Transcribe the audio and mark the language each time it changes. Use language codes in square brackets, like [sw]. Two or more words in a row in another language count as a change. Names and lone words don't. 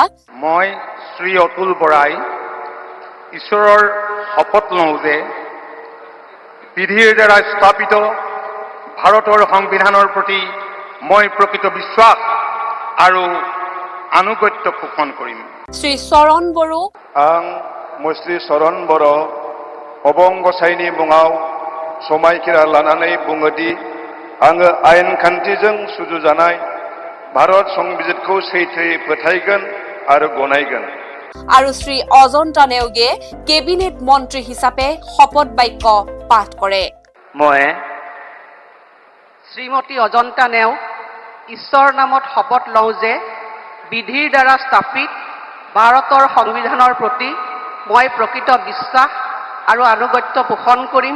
[as] মই শ্ৰী অতুল বৰাই ঈশ্বৰৰ শপত লওঁ যে বিধিৰ দ্বাৰা স্থাপিত ভাৰতৰ সংবিধানৰ প্ৰতি মই প্ৰকৃত বিশ্বাস আৰু আনুগত্য পোষণ কৰিম। শ্ৰী চৰণ বড়ো, [brx] आं मुस्रि चरण बर' अबंगसाइनि मुङाव समायखिरा लानानै बुङोदि आङो आयेन खान्थिजों सुजुजानाय भारत संबिजितखौ सैथोयै फोथायगोन आरो गनायगोन। [as] আৰু শ্ৰী অজন্তা নেওগে কেবিনেট মন্ত্ৰী হিচাপে শপত বাক্য পাঠ কৰে। মই শ্ৰীমতী অজন্তা নেওগ ঈশ্বৰ নামত শপত লওঁ যে বিধিৰ দ্বাৰা স্থাপিত ভাৰতৰ সংবিধানৰ প্ৰতি মই প্ৰকৃত বিশ্বাস আৰু আনুগত্য পোষণ কৰিম।